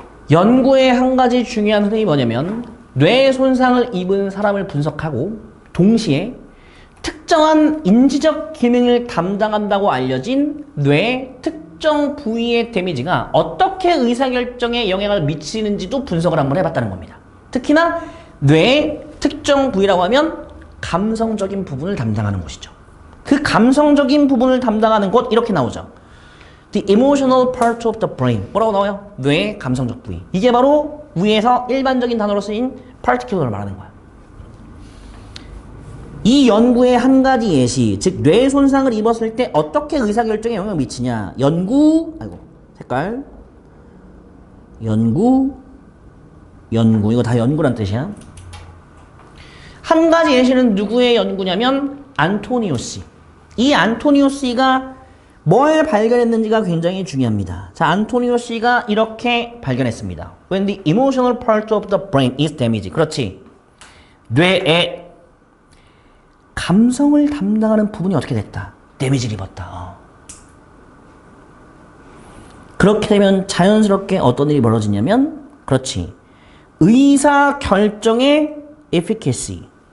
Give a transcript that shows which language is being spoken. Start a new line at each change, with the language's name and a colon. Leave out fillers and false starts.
Korean: 연구의 한 가지 중요한 흐름이 뭐냐면 뇌 손상을 입은 사람을 분석하고 동시에 특정한 인지적 기능을 담당한다고 알려진 뇌 특정 부위의 데미지가 어떻게 의사결정에 영향을 미치는지도 분석을 한번 해봤다는 겁니다. 특히나 뇌의 특정 부위라고 하면 감성적인 부분을 담당하는 곳이죠. 그 감성적인 부분을 담당하는 곳 이렇게 나오죠.
English: The emotional part of the brain.
Korean: 뭐라고 나와요? 뇌의 감성적 부위. 이게 바로 위에서 일반적인 단어로 쓰인 particular를 말하는 거야. 이 연구의 한 가지 예시, 즉 뇌 손상을 입었을 때 어떻게 의사결정에 영향을 미치냐. 색깔. 이거 다 연구란 뜻이야. 한 가지 예시는 누구의 연구냐면 안토니오 씨. 이 안토니오 씨가 뭘 발견했는지가 굉장히 중요합니다. 자, 안토니오 씨가 이렇게 발견했습니다.
English: When the emotional part of the brain is damaged.
Korean: 그렇지. 뇌의 감성을 담당하는 부분이 어떻게 됐다? 데미지를 입었다. 그렇게 되면 자연스럽게 어떤 일이 벌어지냐면, 그렇지. 의사 결정의 efficacy.